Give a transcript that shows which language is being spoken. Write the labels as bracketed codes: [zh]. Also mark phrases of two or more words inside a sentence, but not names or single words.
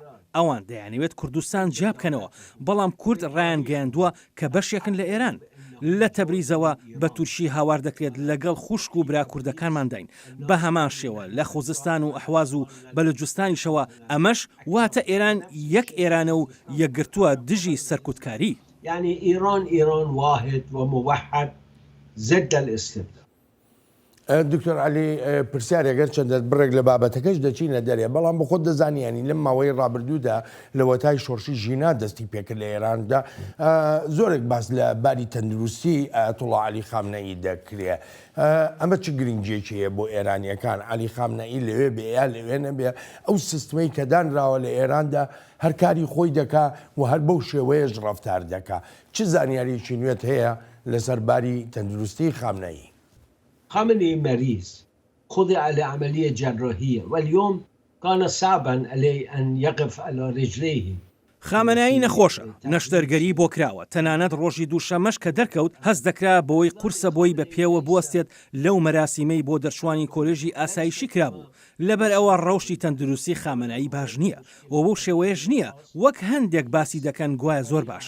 [ckb] ئەوان دەیانەوێت کوردستان جیا بکەنەوە بەڵام کورد ڕایان گەیاندووە کە بەشێکن لە ئێران. لە تەبریزەوە بە تورکی هاوار دەکرێت لەگەڵ خوشک و برا کوردەکانمان داین بە هەمان شێوە لە خوزستان و ئەحواز و بەلوجستانیشەوە. ئەمەش واتە ئێران یەک ئێرانە و یەکگرتووە دژی سەرکوتکاری. [ar] يعني إيران واحد وموحد ضد الاستبداد. [ckb] دکتۆر علی پرسیارێگەر چەندە بڕێک لە بابەتەکەش دەچینە دەرێ بەڵام بە خۆت دەزانیانی لەم ماوەی ڕابردوودا لە وەتای شۆڕشی ژینا دەستی پێکرد لە ئێراندا زۆرێک باس لە باری تەندروستی ئایەتوڵڵا علی خامنەئی دەکرێ. ئەمە چ گرنگجێکیە بۆ ئێرانیەکان علی خامنەئی لەوێ بێ یا لەوێ نەبێ ئەو سیستمەی کە دانراوە لە ئێراندا هەر کاری خۆی دەکا و هەر بەو شێوەیەش ڕەفتار دەکا. چ زانیاریی نوێت هەیە لەسەر باری تەندروستی خامنەئی؟ [ar] خامنئي مريض خضع لعملية جراحية واليوم كان صعبا عليه أن يقف على رجليه. [ckb] خامنایی نەخۆشە نەشتەرگەری بۆ کراوە تەنانەت ڕۆژی دووشەمەش کە دەرکەوت هەست دەکرا بۆی قورسە بۆی بە پێوە بوەستێت لەو مەراسیمەی بۆ دەرچوانی کۆلێژی ئاسایشی کرابوو. لەبەر ئەوە ڕەوشی تەندروستی خامنایی باش نییە و بۆ شێوەیەش نییە وەک هەندێک باسی دەکەن گوایە زۆر باشە.